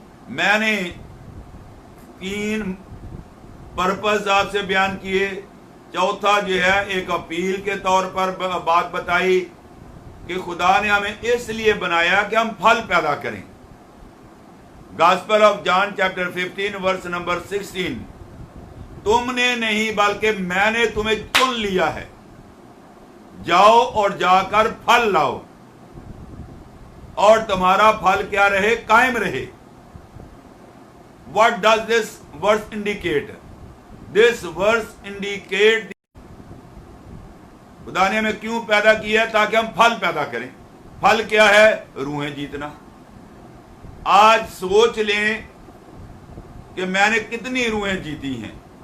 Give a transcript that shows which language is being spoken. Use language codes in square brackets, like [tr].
[ur] میں نے 3 پرپز آپ سے بیان کیے۔ چوتھا جو ہے ایک اپیل کے طور پر بات بتائی کہ خدا نے ہمیں اس لیے بنایا کہ ہم پھل پیدا کریں۔ Gospel of John chapter 15 verse number 16، تم نے نہیں بلکہ میں نے تمہیں چن لیا ہے، جاؤ اور جا کر پھل لاؤ۔ اور تمہارا پھل کیا رہے؟ قائم رہے. [en] What does this verse indicate? This verse indicate [ur] خدا نے ہمیں کیوں پیدا کیا ہے؟ تاکہ ہم پھل پیدا کریں. پھل کیا ہے؟ روحیں جیتنا. آج سوچ لیں کہ میں نے کتنی روحیں جیتی ہیں.